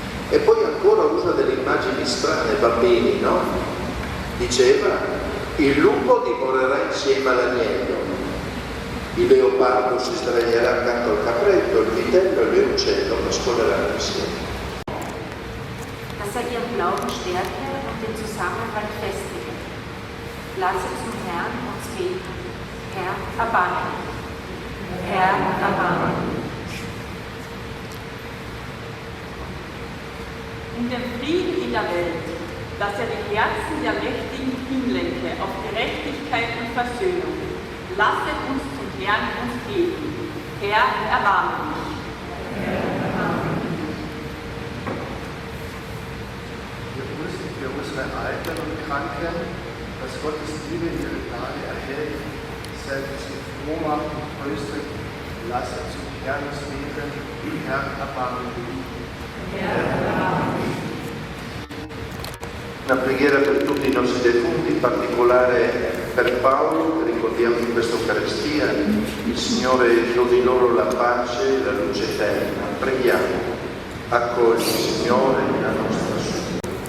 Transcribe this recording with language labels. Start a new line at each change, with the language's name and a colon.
Italian: E poi ancora usa delle immagini strane, bambini, no? Diceva: il lupo dimorerà insieme all'agnello, il leopardo si sdraierà accanto al capretto, il vitello e l'uccello mescoleranno insieme.
German: Dass ihr Glauben stärke und den Zusammenhalt festige. Lasset zum Herrn uns beten. Herr, erbarme dich. Herr, erbarme dich. Um den Frieden in der Welt, dass er die Herzen der Mächtigen hinlenke auf Gerechtigkeit und Versöhnung. Lasset uns zum Herrn uns geben. Herr, erbarme dich. Wir grüßen für unsere Alten und Kranken, dass Gottes Liebe ihre Tage erhält, selbst froh macht und tröstet, Lasset zum Herrn uns beten, Herr, erbarme dich.
Italian: Una preghiera per tutti i nostri defunti, in particolare per Paolo, che ricordiamo in questa Eucaristia. Il Signore doni loro la pace e la luce eterna. Preghiamo. Accogli, Signore, la nostra supplica.